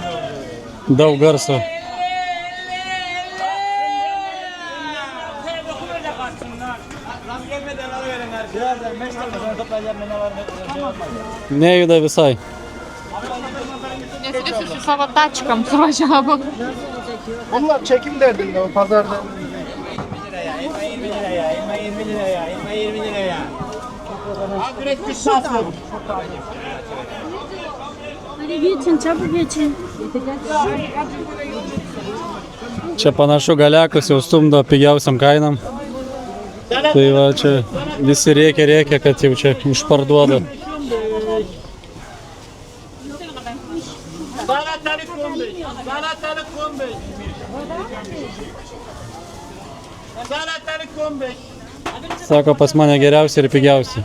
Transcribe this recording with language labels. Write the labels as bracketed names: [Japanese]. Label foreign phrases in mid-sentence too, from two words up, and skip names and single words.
[Lithuanian] Daug garso. Nejuda visai. Nes visi su savo tačkam suvažiavo. [Turkish] Bunlar çekim derdinde o pazarda. Hadi geçin, çabuk geçin. [Lithuanian] Čia panašu Galekus jau stumdo pigiausiam kainam. Tai va čia visi rėkia, kad jau čia išparduoda. Sako, pas mane geriausia ir pigiausia.